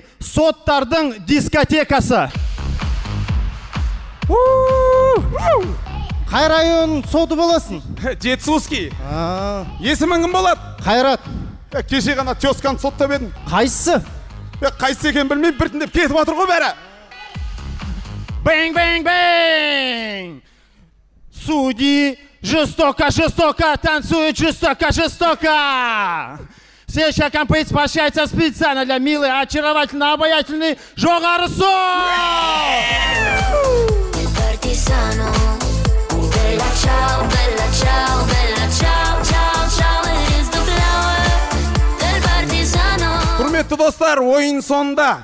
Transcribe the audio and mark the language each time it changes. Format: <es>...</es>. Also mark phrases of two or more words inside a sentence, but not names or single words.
<kk>Соттардың дискотекасы. Қай район соты боласың? Жетісуский. Есімің кім болады? Қайрат. Кеше ғана тезканы соттап едім. Қайсысы? Қайсы екен білмеймін, біртіндеп кетіп жатыр ғой бәрі. Бэнг, бэнг, бэнг!</kk> <ru>Судьи жестоко, жестоко танцуют, жестоко, жестоко! Следующая композиция посвящается специально для милой, очаровательной, обаятельной Жоғары Сот!</ru> <kk>Құрметті достар, ойын сонда.</kk>